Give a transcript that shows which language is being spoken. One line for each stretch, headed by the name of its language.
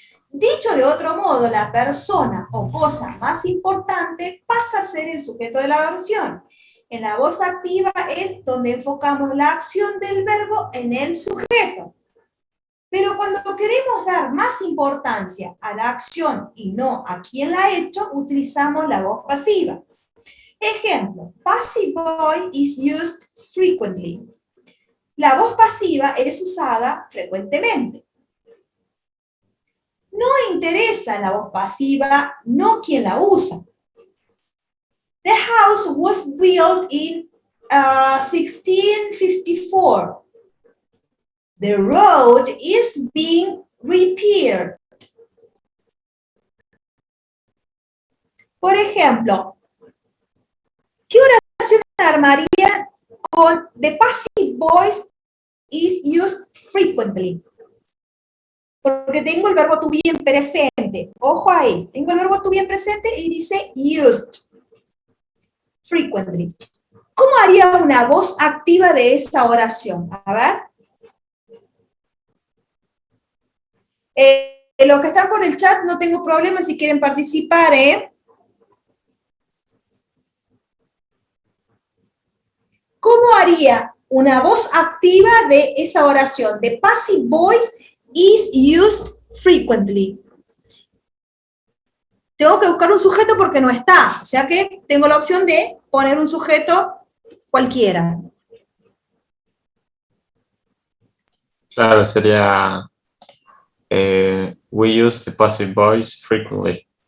Spanish: Dicho de otro modo, la persona o cosa más importante pasa a ser el sujeto de la oración. En la voz activa es donde enfocamos la acción del verbo en el sujeto. Pero cuando queremos dar más importancia a la acción y no a quien la ha hecho, utilizamos la voz pasiva. Ejemplo,
English: passive voice is used frequently.
Spanish: La voz pasiva es usada frecuentemente. No interesa la voz pasiva, no quien la usa.
English: The house was built in 1654. The road is being repaired.
Spanish: Por ejemplo, ¿qué oración armaría con
English: the passive voice is used frequently?
Spanish: Porque tengo el verbo
English: to be
Spanish: en presente. Ojo ahí, tengo el verbo to be en presente y dice
English: used frequently.
Spanish: ¿Cómo haría una voz activa de esa oración? A ver. Los que están por el chat no tengo problema si quieren participar, ¿Cómo haría una voz activa de esa oración?
English: The passive voice is used frequently.
Spanish: Tengo que buscar un sujeto porque no está, o sea que tengo la opción de poner un sujeto cualquiera. Claro, sería
English: we use the passive voice frequently.